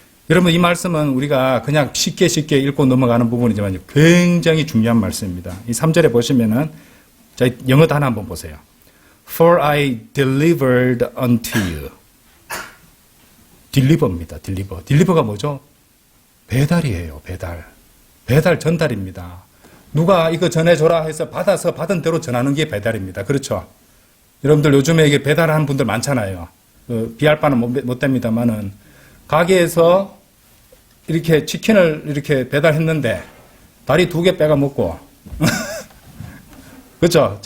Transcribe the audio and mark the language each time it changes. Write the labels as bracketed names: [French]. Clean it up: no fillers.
[Korean] 여러분 이 말씀은 우리가 그냥 쉽게 읽고 넘어가는 부분이지만 굉장히 중요한 말씀입니다. 이 3절에 보시면은 자, 영어 단어 한번 보세요. [English] For I delivered unto you. [Korean] deliver입니다. deliver가 뭐죠? 배달이에요. 배달 전달입니다. 누가 이거 전해줘라 해서 받아서 받은 대로 전하는 게 배달입니다. 그렇죠? 여러분들 요즘에 이게 배달하는 분들 많잖아요. 비할 바는 못 됩니다만은 가게에서 이렇게 치킨을 이렇게 배달했는데 다리 2개 빼가 먹고 그렇죠?